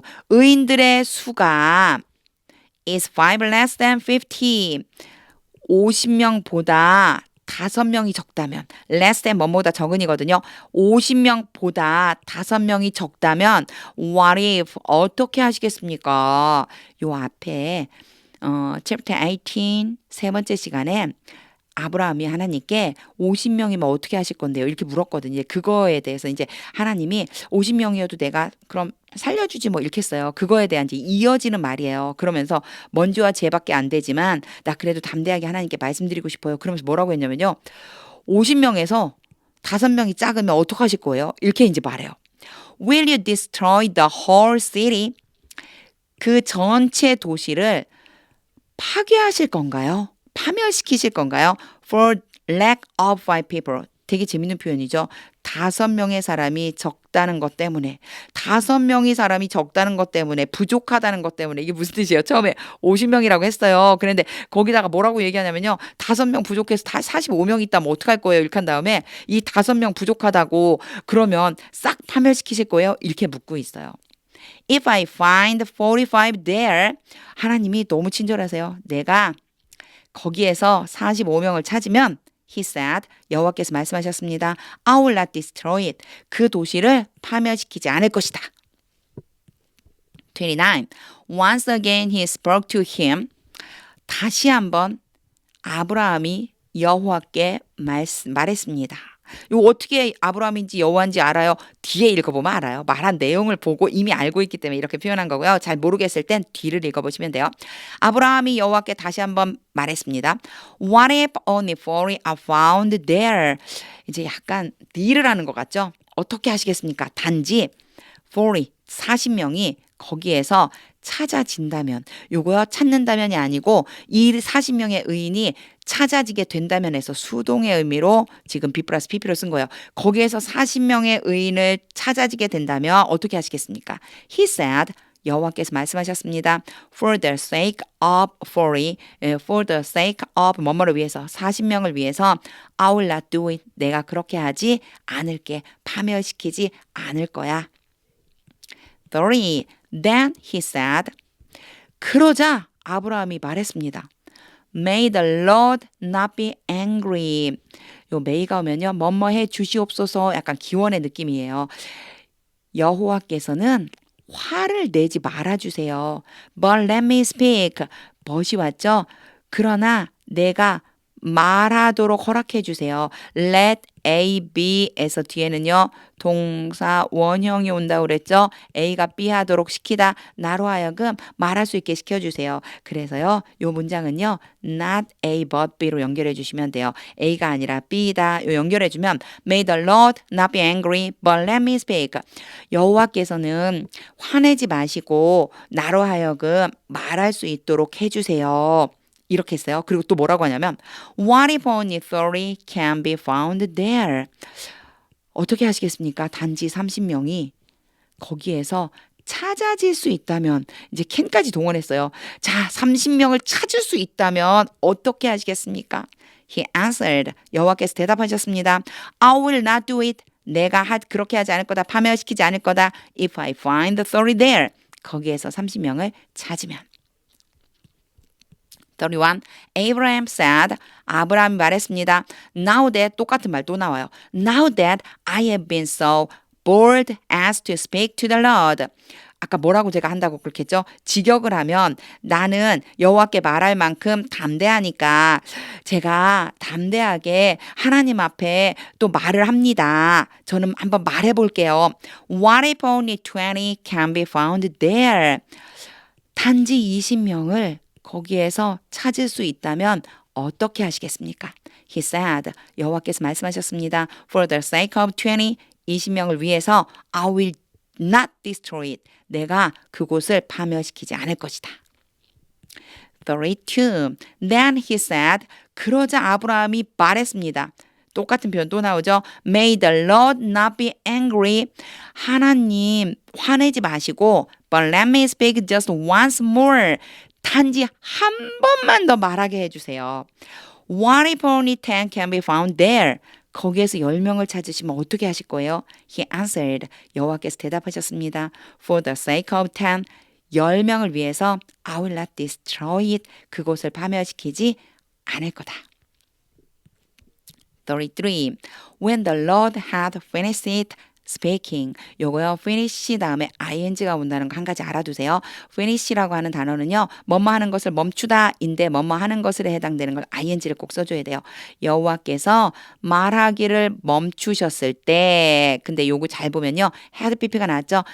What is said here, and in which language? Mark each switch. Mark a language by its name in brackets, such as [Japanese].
[Korean] 의인들의 수가 [English] is 5 less than 50. [Korean] 50명보다 5명이 적다면 less than 뭐보다 적은이거든요. 50명보다 5명이 적다면 what if 어떻게 하시겠습니까? 요 앞에 chapter 18 세 번째 시간에 아브라함이 하나님께 50명이면 어떻게 하실 건데요? 이렇게 물었거든요. 그거에 대해서 이제 하나님이 50명이어도 내가 그럼 살려주지 뭐 이렇게 했어요. 그거에 대한 이제 이어지는 말이에요. 그러면서 먼지와 재밖에 안 되지만 나 그래도 담대하게 하나님께 말씀드리고 싶어요. 그러면서 뭐라고 했냐면요. 50명에서 5명이 작으면 어떡하실 거예요? 이렇게 이제 말해요. [English] Will you destroy the whole city? [Korean] 그 전체 도시를 파괴하실 건가요? 파멸시키실 건가요? [English] For lack of 5 people. [Korean] 되게 재밌는 표현이죠. 5명의 사람이 적다는 것 때문에, 5명의 사람이 적다는 것 때문에, 부족하다는 것 때문에. 이게 무슨 뜻이에요? 처음에 50명이라고 했어요. 그런데 거기다가 뭐라고 얘기하냐면요. 5명 부족해서 다 45명 있다면 어떡할 거예요? 이렇게 한 다음에 이 5명 부족하다고 그러면 싹 파멸시키실 거예요? 이렇게 묻고 있어요. [English] If I find 45 there, [Korean] 하나님이 너무 친절하세요. 내가 거기에서 45명을 찾으면 [English] He said, [Korean] 여호와께서 말씀하셨습니다. [English] I will not destroy it. [Korean] 그 도시를 파멸시키지 않을 것이다. 29. [English] Once again he spoke to him. [Korean] 다시 한번 아브라함이 여호와께 말했습니다. 이거 어떻게 아브라함인지 여호와인지 알아요? 뒤에 읽어보면 알아요. 말한 내용을 보고 이미 알고 있기 때문에 이렇게 표현한 거고요. 잘 모르겠을 땐 뒤를 읽어보시면 돼요. 아브라함이 여호와께 다시 한번 말했습니다. [English] What if only 40 are found there? [Korean] 이제 약간 딜을 하는 것 같죠? 어떻게 하시겠습니까? 단지 40명이 거기에서 찾아진다면, 요거요 찾는다면이 아니고 이 40명의 의인이 찾아지게 된다면 해서 수동의 의미로 지금 B 플러스 PP로 쓴 거예요. 거기에서 40명의 의인을 찾아지게 된다면 어떻게 하시겠습니까? [English] He said, [Korean] 여호와께서 말씀하셨습니다. [English] For the sake of 40, for the sake of [Korean] 뭐뭐를 위해서, 40명을 위해서 [English] I will not do it. [Korean] 내가 그렇게 하지 않을게. 파멸시키지 않을 거야. 30. [English] Then he said, [Korean] 그러자 아브라함이 말했습니다. [English] May the Lord not be angry. [Korean] 요 may가 오면요. 뭐뭐 해 주시옵소서 약간 기원의 느낌이에요. 여호와께서는 화를 내지 말아주세요. [English] But let me speak. [Korean] 벗이 왔죠? 그러나 내가 말하도록 허락해 주세요. Let A, B에서 뒤에는요. 동사 원형이 온다고 그랬죠. A가 B 하도록 시키다. 나로 하여금 말할 수 있게 시켜주세요. 그래서요. 요 문장은요. Not A but B로 연결해 주시면 돼요. A가 아니라 B다. 요 연결해 주면 [English] May the Lord not be angry but let me speak. [Korean] 여호와께서는 화내지 마시고 나로 하여금 말할 수 있도록 해주세요. 이렇게 했어요. 그리고 또 뭐라고 하냐면 [English] What if only 30 can be found there? [Korean] 어떻게 하시겠습니까? 단지 30명이 거기에서 찾아질 수 있다면 이제 can까지 동원했어요. 자, 30명을 찾을 수 있다면 어떻게 하시겠습니까? [English] He answered. [Korean] 여호와께서 대답하셨습니다. [English] I will not do it. [Korean] 내가 그렇게 하지 않을 거다. 파멸시키지 않을 거다. [English] If I find 30 there. [Korean] 거기에서 30명을 찾으면. 31. [English] Abraham said, [Korean] 아브라함이 말했습니다. Now that, 똑같은 말 또 나와요. [English] Now that I have been so bold as to speak to the Lord. [Korean] 아까 뭐라고 제가 한다고 그렇게 했죠? 직역을 하면 나는 여호와께 말할 만큼 담대하니까 제가 담대하게 하나님 앞에 또 말을 합니다. 저는 한번 말해볼게요. [English] What if only 20 can be found there? [Korean] 단지 20명을 거기에서 찾을 수 있다면 어떻게 하시겠습니까? [English] He said, [Korean] 여호와께서 말씀하셨습니다. [English] For the sake of [Korean] 20명을 위해서 [English] I will not destroy it. [Korean] 내가 그곳을 파멸시키지 않을 것이다. 32. [English] Then he said, [Korean] 그러자 아브라함이 말했습니다. 똑같은 표현 또 나오죠. [English] May the Lord not be angry. [Korean] 하나님 화내지 마시고 [English] But let me speak just once more. [Korean] 단지 한 번만 더 말하게 해주세요. [English] What if only 10 can be found there? [Korean] 거기에서 10명을 찾으시면 어떻게 하실 거예요? [English] He answered. [Korean] 여호와께서 대답하셨습니다. [English] For the sake of 10, [Korean] 10명을 위해서 [English] I will not destroy it. [Korean] 그곳을 파멸시키지 않을 거다. 33. [English] When the Lord had finished it, speaking. [Korean] 요거요. finish 다음에 ing가 온다는 거 한 가지 알아두세요. finish라고 하는 단어는요. 뭐뭐 하는 것을 멈추다인데 뭐뭐 하는 것에 해당되는 걸 ing를 꼭 써줘야 돼요. 여호와께서 말하기를 멈추셨을 때 근데 요거 잘 보면요. had pp가 나왔죠.